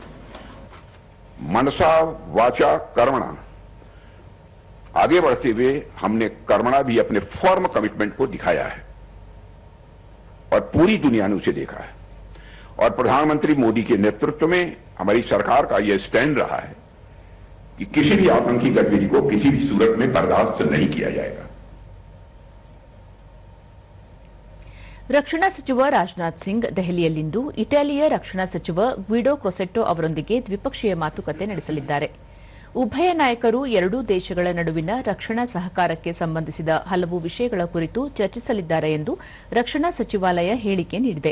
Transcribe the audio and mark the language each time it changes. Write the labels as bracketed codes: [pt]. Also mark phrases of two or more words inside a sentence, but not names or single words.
[hi] मनसा वाचा कर्मणा आगे बढ़ते हुए हमने कर्मणा भी अपने [en] firm commitment [hi] को दिखाया है और पूरी दुनिया ने उसे देखा है और प्रधानमंत्री मोदी के नेतृत्व में हमारी सरकार का यह स्टैंड रहा है कि किसी भी आतंकी गतिविधि को किसी भी सूरत में बर्दाश्त नहीं किया जाएगा. [kn] ರಕ್ಷಣಾ ಸಚಿವ ರಾಜನಾಥ್ ಸಿಂಗ್ ದೆಹಲಿಯಲ್ಲಿಂದು ಇಟಾಲಿಯ ರಕ್ಷಣಾ ಸಚಿವ ಗ್ವಿಡೋ ಕ್ರೊಸೆಟ್ಟೋ ಅವರೊಂದಿಗೆ ದ್ವಿಪಕ್ಷೀಯ ಮಾತುಕತೆ ನಡೆಸಲಿದ್ದಾರೆ. ಉಭಯ ನಾಯಕರು ಎರಡೂ ದೇಶಗಳ ನಡುವಿನ ರಕ್ಷಣಾ ಸಹಕಾರಕ್ಕೆ ಸಂಬಂಧಿಸಿದ ಹಲವು ವಿಷಯಗಳ ಕುರಿತು ಚರ್ಚಿಸಲಿದ್ದಾರೆ ಎಂದು ರಕ್ಷಣಾ ಸಚಿವಾಲಯ ಹೇಳಿಕೆ ನೀಡಿದೆ.